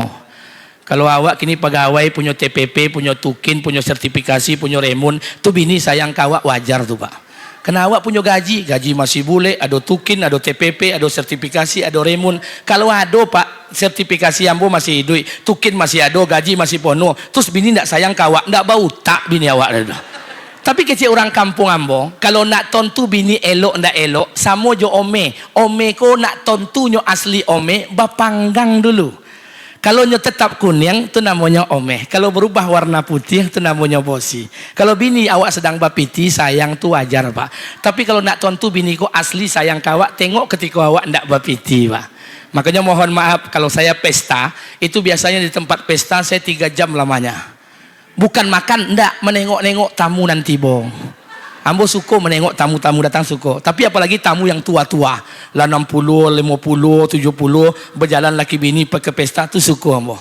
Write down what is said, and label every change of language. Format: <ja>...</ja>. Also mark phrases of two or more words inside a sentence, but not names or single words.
<id>Kalau awak kini pegawai punya TPP, punya tukin, punya sertifikasi, punya remun, tuh bini sayang kawak wajar tuh, Pak. Karena awak punya gaji masih boleh, ada tukin, ada TPP, ada sertifikasi, ada remun. Kalau ada, Pak, sertifikasi ambo masih duit, tukin masih ada, gaji masih penuh.</id> <min>Terus bini ndak sayang kawak, ndak bau tak bini awak. Tapi kecil orang kampung ambo, kalau nak tontu bini elok ndak elok, samo jo ome. Ome ko nak tontunyo asli ome, bapanggang dulu. Kalau nyo tetap kuning, itu namanya omeh. Kalau berubah warna putih, itu namanya bosi. Kalau bini awak sedang bapiti, sayang tu wajar, Pak. Tapi kalau nak tontu bini ko asli sayang kawak, tengok ketika awak ndak bapiti, Pak.</min> <id>Makanya mohon maaf kalau saya pesta, itu biasanya di tempat pesta saya 3 jam lamanya. Bukan makan, ndak, menengok-nengok tamu nanti, bong. Ambo suka menengok tamu-tamu datang suka. Tapi apalagi tamu yang tua-tua, lah 60, 50, 70 berjalan laki bini ke pesta tu suka ambo.</id>